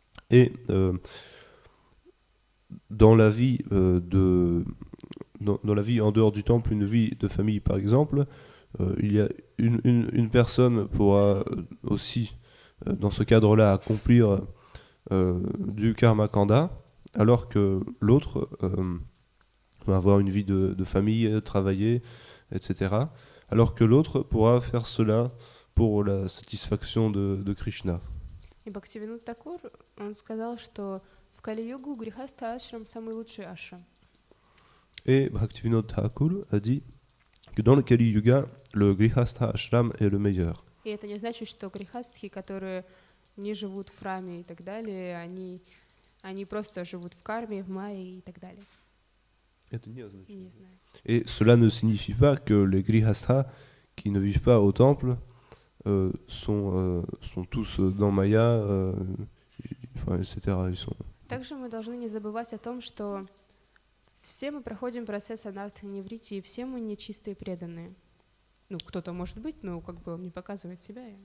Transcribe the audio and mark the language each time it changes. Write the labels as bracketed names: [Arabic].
[French] Et dans la vie dans la vie en dehors du temple, une vie de famille par exemple, il y a une personne pourra aussi dans ce cadre-là accomplir du karma kanda, alors que l'autre va avoir une vie de famille, travailler, etc. Alors que l'autre pourra faire cela pour la satisfaction de Krishna. [Russian] И Бхактивинода Такур, он сказал, что в Кали-югу грихаста ашрам самый лучший ашрам. [French] Et Bhaktivinoda Thakur a dit que dans le Kali Yuga, le Grihastha Ashram est le meilleur. [Russian] И это не значит, что грихастхи, которые не живут в храме и так далее, они просто живут в карме, в майе и так далее. Не знаю. [French] Et cela ne signifie pas que les Grihastha qui ne vivent pas au temple sont tous dans Maya, etc. [Russian] Также мы должны не забывать о том, что все мы проходим процесс анартха-неврити, и все мы нечистые преданные. Ну, кто-то может быть, но как бы он не показывает себя.